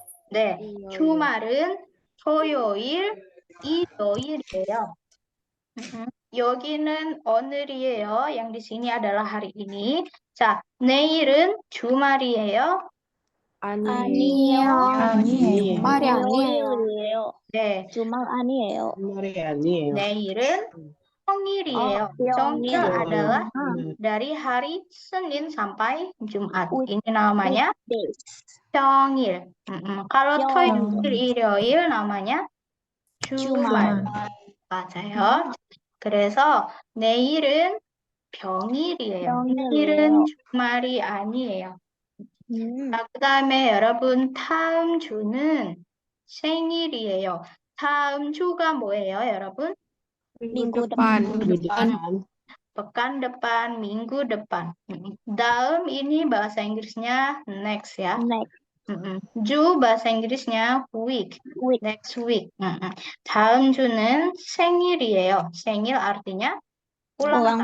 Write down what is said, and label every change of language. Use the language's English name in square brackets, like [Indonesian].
[Korean] 네, 주말은 토요일, 일요일이에요. 여기는 오늘이에요. [Indonesian] Yang di sini adalah hari ini. [Korean] 자, 내일은 주말이에요. 아니에요. 말이 아니에요. 네, 주말 아니에요. 내일은 평일이에요. [Indonesian] 평일 adalah dari hari Senin sampai Jumat. Ini namanya 평일. Kalau 토요일, 일요일 namanya 주말. [Korean] 맞아요. 그래서 내일은 평일이에요. 내일은 주말이 아니에요. 자, 그다음에 여러분 다음 주는 생일이에요. 다음 주가 뭐예요, 여러분? [Indonesian] minggu depan. Pekan depan, minggu depan. Dalam ini bahasa Inggrisnya next ya. [English] Next. [Indonesian] 주 bahasa Inggrisnya week, [English] week, next week. [Korean] 다음 주는 생일이에요. [Indonesian] 생일 artinya ulang